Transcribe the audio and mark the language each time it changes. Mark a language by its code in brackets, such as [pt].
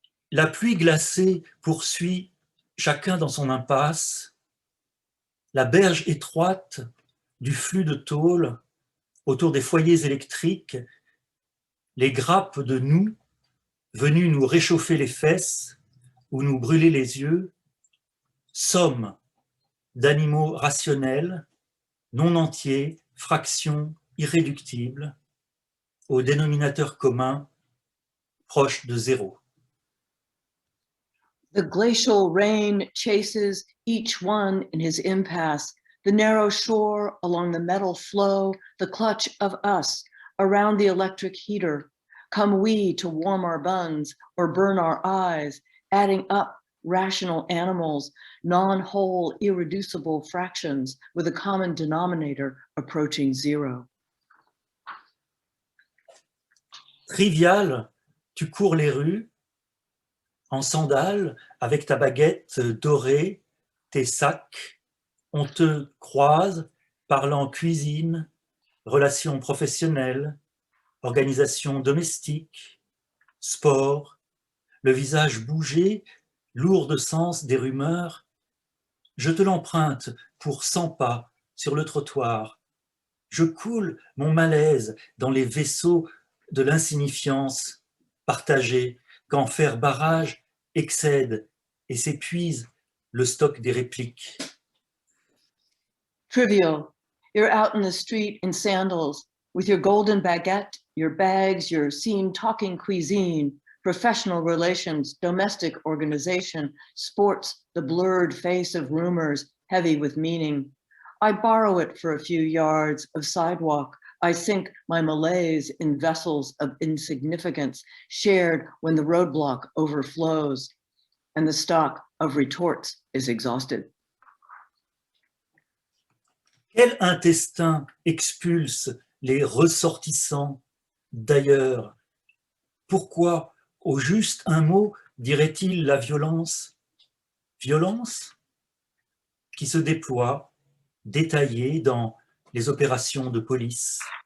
[fr] La pluie glacée poursuit chacun dans son impasse, la berge étroite du flux de tôle autour des foyers électriques, les grappes de nous venues nous réchauffer les fesses ou nous brûler les yeux, sommes d'animaux rationnels, non entiers, fractions irréductibles, au dénominateur commun proche de zéro. [en] The glacial rain chases each one in his impasse, the narrow shore along the metal flow, the clutch of us around the electric heater. Come we to warm our buns or burn our eyes, adding up rational animals, non-whole, irreducible fractions with a common denominator approaching zero. [fr] Trivial, tu cours les rues en sandales avec ta baguette dorée, tes sacs, on te croise parlant cuisine, relations professionnelles, organisation domestique, sport, le visage bougé, lourd de sens des rumeurs. Je te l'emprunte pour 100 pas sur le trottoir. Je coule mon malaise dans les vaisseaux de l'insignifiance partagée quand faire barrage excède et s'épuise le stock des répliques. [en] Trivial, you're out in the street in sandals with your golden baguette, your bags, your scene talking cuisine, professional relations, domestic organization, sports, the blurred face of rumors, heavy with meaning. I borrow it for a few yards of sidewalk. I sink my malaise in vessels of insignificance shared when the roadblock overflows and the stock of retorts is exhausted. [fr] Quel intestin expulse les ressortissants d'ailleurs? Pourquoi, au juste un mot, dirait-il la violence? Violence qui se déploie, détaillée dans les opérations de police.